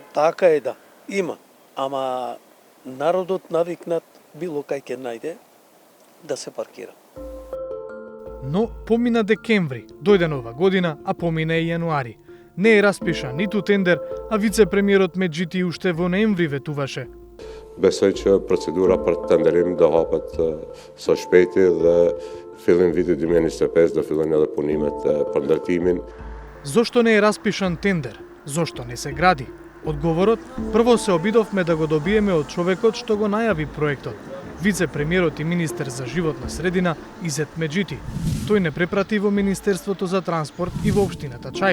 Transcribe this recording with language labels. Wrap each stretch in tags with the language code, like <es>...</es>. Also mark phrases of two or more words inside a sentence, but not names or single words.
<mk>Така е, да. Има. Ама народот навикнат било кај ќе најде да се паркира. Но помина декември, дојде нова година, а помина и јануари. Не е распишан ниту тендер, а вице-премиерот Меджити уште во ноември ветуваше.</mk> <sq>Besøkje procedura për tenderim do hapet së shpejti dhe fillim vitit 2025 do fillojnë edhe punimet për ndërtimin.</sq> <mk>Зошто не е распишан тендер? Зошто не се гради? Одговорот, прво се обидовме да го добиеме од човекот што го најави проектот, вице-премиерот и министер за животна средина Изет Меджити. Тој не препрати во Министерството за транспорт и во општината Чаир.</mk>